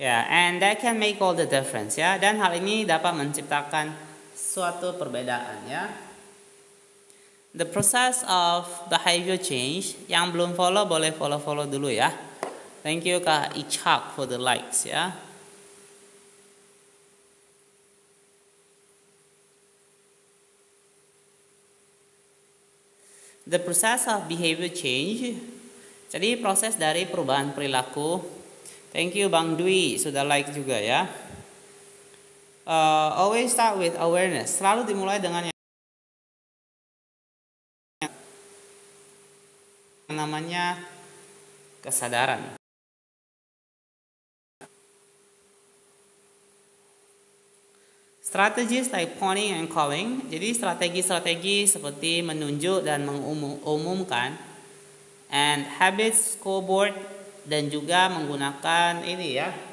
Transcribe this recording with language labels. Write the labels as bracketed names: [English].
[English] And that can make all the difference ya. [Indonesian] Dan hal ini dapat menciptakan suatu perbedaan ya. [English] The process of behavior change. [Indonesian] Yang belum follow boleh follow dulu ya. [English] Thank you Kak Ichak for the likes ya. The process of behavior change. [Indonesian] Jadi proses dari perubahan perilaku. [English] Thank you [Indonesian] Bang Dwi sudah like juga ya. [English] Always start with awareness. [Indonesian] Selalu dimulai dengan yang namanya kesadaran. [English] Strategies like pointing and calling. [Indonesian] Jadi strategi-strategi seperti menunjuk dan mengumumkan. [English] And habits scoreboard. [Indonesian] Dan juga menggunakan ini ya.